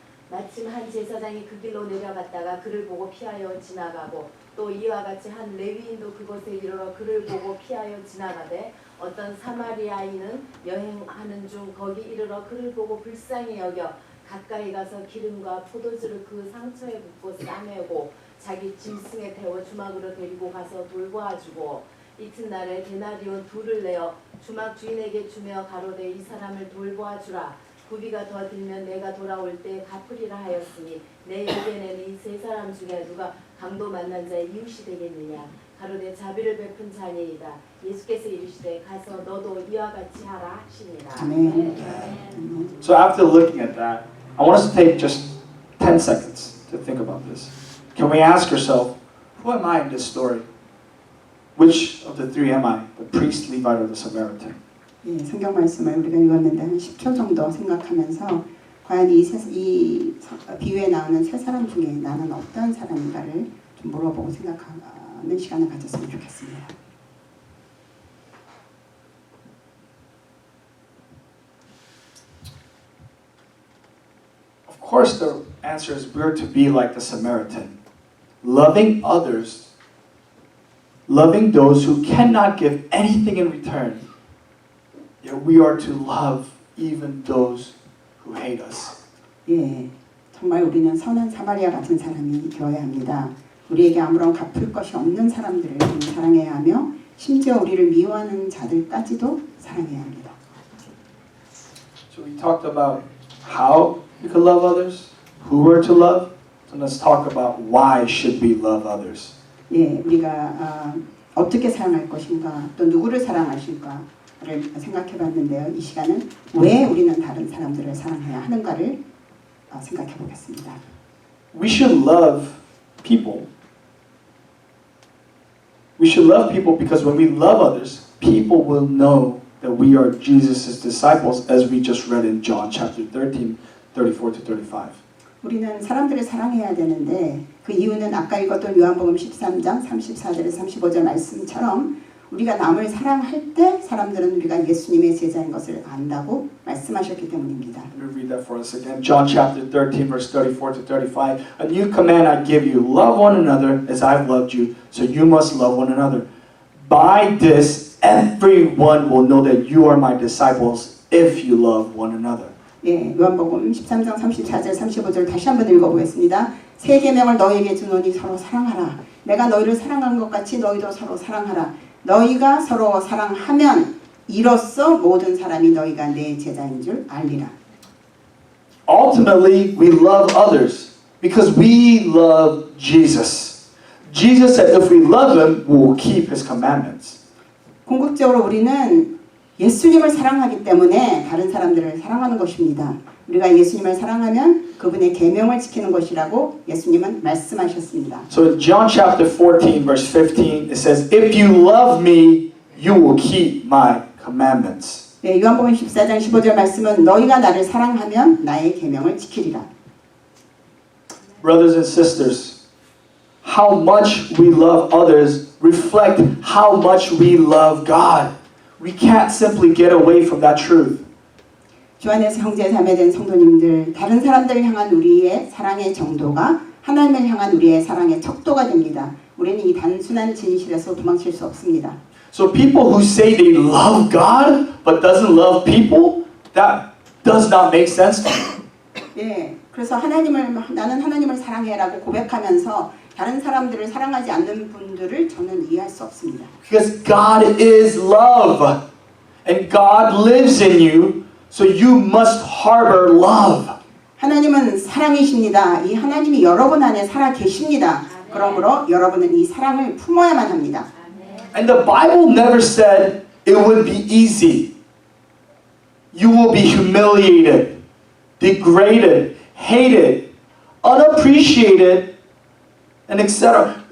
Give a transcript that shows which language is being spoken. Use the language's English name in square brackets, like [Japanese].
[Korean] 마침 한 제사장이 그 길로 내려갔다가 그를 보고 피하여 지나가고 또 이와 같이 한 레위인도 그곳에 이르러 그를 보고 피하여 지나가되 어떤 사마리아인은 여행하는 중 거기 이르러 그를 보고 불쌍히 여겨 가까이 가서 기름과 포도주를 그 상처에 붓고 싸매고 자기 짐승에 태워 주막으로 데리고 가서 돌보아주고 이튿날에 데나리온 2를 내어 주막 주인에게 주며 가로되 이 사람을 돌보아주라. 구비가 더 들면 내가 돌아올 때 갚으리라 하였으니 내 의견에는 이 3사람 중에 누가 강도 만난 자의 이웃이 되겠느냐? 가로되 자비를 베푼 자니이다. 예수께서 이르시되 가서 너도 이와 같이 하라 하시니라. 아멘. [English] So after looking at that, I want us to take just 10 seconds to think about this. Can we ask ourselves, who am I in this story? Which of the 3 am I? The priest, Levite, or the Samaritan? [Korean] 예, 성경 말씀을 우리가 읽었는데 한 10초 정도 생각하면서 과연 이 비유에 나오는 3사람 중에 나는 어떤 사람인가를 좀 물어보고 생각하는 시간을 가졌으면 좋겠습니다. [English] Of course, the answer is we're to be like the Samaritan, loving others, loving those who cannot give anything in return. Yet we are to love even those who hate us. [Korean] 예, 정말 우리는 선한 사마리아 같은 사람이 되어야 합니다. 우리에게 아무런 갚을 것이 없는 사람들을 사랑해야 하며 심지어 우리를 미워하는 자들까지도 사랑해야 합니다. [English] So we talked about how we could love others, who we're to love. So let's talk about why should we love others. [Korean] 예, 우리가 어떻게 사랑할 것인가, 또 누구를 사랑하실까를 생각해 봤는데요. 이 시간은 왜 우리는 다른 사람들을 사랑해야 하는가를 생각해 보겠습니다. [English] We should love people. We should love people because when we love others, people will know that we are Jesus' disciples, as we just read in John chapter 13, 34 to 35. [Korean] 우리는 사람들을 사랑해야 되는데 그 이유는 아까 읽었던 요한복음 13장 34절에서 35절 말씀처럼 우리가 남을 사랑할 때 사람들은 우리가 예수님의 제자인 것을 안다고 말씀하셨기 때문입니다. [English] Let me read that for us again. John chapter 13, verse 34 to 35. A new command I give you, love one another as I've loved you, so you must love one another. By this, everyone will know that you are my disciples if you love one another. [Korean] 예, 요한복음 13장 34절 35절 다시 한번 읽어보겠습니다. 새 계명을 너희에게 주노니 서로 사랑하라. 내가 너희를 사랑한 것 같이 너희도 서로 사랑하라. 너희가 서로 사랑하면 이로써 모든 사람이 너희가 내 제자인 줄 알리라. [English] Ultimately, we love others because we love Jesus. Jesus said if we love him, we will keep his commandments. [Korean] 궁극적으로 우리는 예수님을 사랑하기 때문에 다른 사람들을 사랑하는 것입니다. 우리가 예수님을 사랑하면 그분의 계명을 지키는 것이라고 예수님은 말씀하셨습니다. [English] So in John chapter 14, verse 15, it says, if you love me, you will keep my commandments. [Korean] 네, 요한복음 14장 15절 말씀은 너희가 나를 사랑하면 나의 계명을 지키리라. [English] Brothers and sisters, how much we love others reflect how much we love God. We can't simply get away from that truth. [Korean] 주 안에서 형제 자매된 성도님들, 다른 사람들을 향한 우리의 사랑의 정도가 하나님을 향한 우리의 사랑의 척도가 됩니다. 우리는 이 단순한 진실에서 도망칠 수 없습니다. [English] So people who say they love God but doesn't love people, that does not make sense to me. [Korean] 예, 그래서 나는 하나님을 사랑해라고 고백하면서 다른 사람들을 사랑하지 않는 분들을 저는 이해할 수 없습니다. [English] Because God is love and God lives in you, so you must harbor love. [Korean] 하나님은 사랑이십니다. 이 하나님이 여러분 안에 살아 계십니다. 그러므로 여러분은 이 사랑을 품어야만 합니다. [English] And the Bible never said it would be easy. You will be humiliated, degraded, hated, unappreciated, and etc.